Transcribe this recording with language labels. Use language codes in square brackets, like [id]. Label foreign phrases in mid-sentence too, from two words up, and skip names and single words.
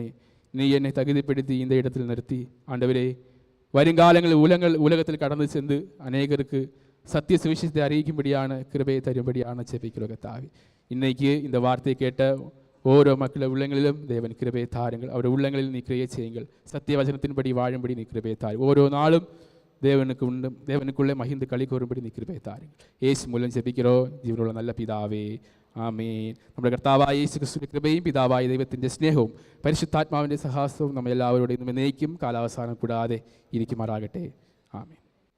[ta] நீ என்னை தகுதிப்படுத்தி இந்த இடத்தில் நிறுத்தி ஆண்டவரே, வருங்காலங்களில் உலகத்தில் கடந்து சென்று அநேகருக்கு சத்திய சுவிசேஷத்தை அறிவிக்கும்படியான கிருபையை தரும்படியான செபிக்கிறோம் கர்த்தாவே. இன்னைக்கு இந்த வார்த்தையை கேட்ட ஓரோ மக்கள் உள்ளங்களிலும் தேவன் கிருபையை தாருங்கள். அவருடைய உள்ளங்களில் நீ கிரியை செய்யுங்கள். சத்திய வசனத்தின்படி வாழும்படி நீ கிருபையை தாரு. ஓரோ நாளும் தேவனுக்குள்ளே மகிழ்ந்து களி கூறும்படி நீ கிருபையை தாருங்கள். இயேசு மூலம் ஜெபிக்கிறோம் ஜீவனுள்ள நல்ல பிதாவே, [ml] ആമേൻ. നമ്മുടെ കർത്താവായ യേശു ക്രിസ്തുവിന്റെ കൃപയും പിതാവായ ദൈവത്തിൻ്റെ സ്നേഹവും പരിശുദ്ധാത്മാവിൻ്റെ സഹാസവും നമ്മൾ എല്ലാവരോടും എന്നേക്കും കാലാവസാനം കൂടാതെ ഇരിക്കുമാറാകട്ടെ. ആമേൻ.